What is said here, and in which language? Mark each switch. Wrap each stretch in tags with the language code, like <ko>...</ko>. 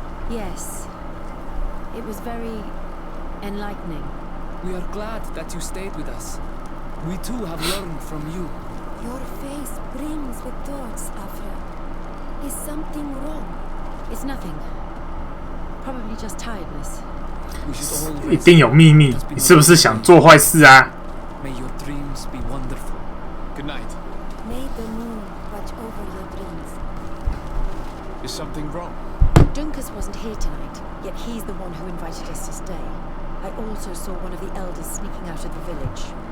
<en>Yes, it was very enlightening. We are glad that you stayed with us. We too have learned from you. Your face brims with thoughts, Afra. Is something wrong? It's nothing. Probably just tiredness. We should all</en> <zh>一定有秘密，你是不是想做坏事啊？</zh> <en>May your dreams be wonderful. Good night. May the moon watch over your dreams. Is something wrong? Dunkus wasn't here tonight, yet he's the one who invited us to stay. I also saw one of the elders sneaking out of the village.</en>